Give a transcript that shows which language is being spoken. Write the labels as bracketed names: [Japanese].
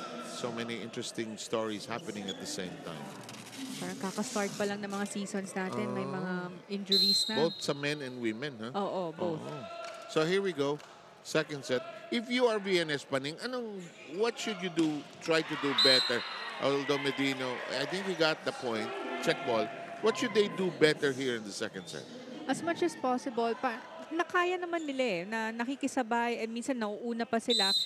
[English] So many interesting stories happening at the same time. [Filipino] Parang kakastart pa lang ng mga seasons natin, may mga injuries na. [English] Both sa men and women, huh? [Filipino] Oo, both. [English] So here we go. Second set. If you are VNS Paning, what should you do, try to do better? Although Medino, I think we got the point. Check ball. What should they do better here in the second set? As much as possible, [Filipino] nakaya naman nila na nakikisabay, and minsan nauuna pa sila.